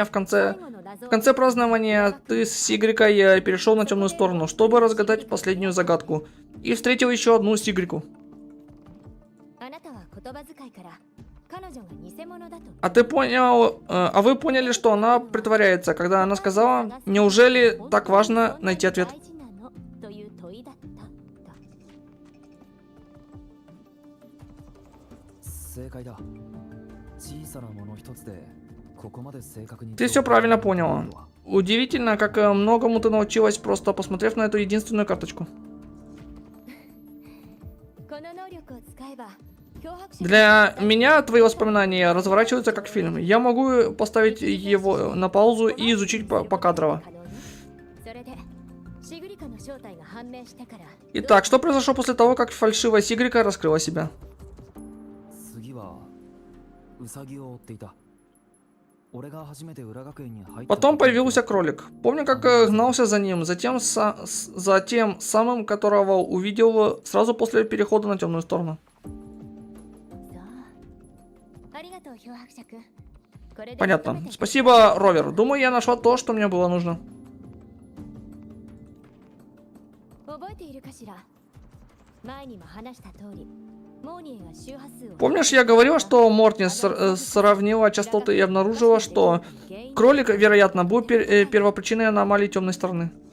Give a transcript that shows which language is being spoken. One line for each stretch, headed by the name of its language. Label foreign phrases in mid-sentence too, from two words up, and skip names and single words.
Russian: В конце празднования ты с Игрекой перешел на темную сторону, чтобы разгадать последнюю загадку. И встретил еще одну с Игреку. А ты понял, а вы поняли, что она притворяется, когда она сказала, неужели так важно найти ответ?
Japanese: 正解だ。小さなもの一つでここまで正確に
Russian: Ты все правильно поняла. Удивительно, как многому ты научилась, просто посмотрев на эту единственную карточку. Для меня твои воспоминания разворачиваются как фильм. Я могу поставить его на паузу и изучить покадрово. Итак, что произошло после того, как фальшивая Сигрика раскрыла себя?
Japanese: 次はウサギを追っていた。俺が初めて裏学園に入った。
Russian: Потом появился кролик. Помню, как гнался за ним, за тем самым, которого увидел сразу после перехода на темную сторону. Понятно. Спасибо, Ровер. Думаю, я нашла то, что мне было нужно. Помнишь, я говорила, что Мортни сравнила частоты и обнаружила, что кролик, вероятно, был первопричиной аномалии темной стороны.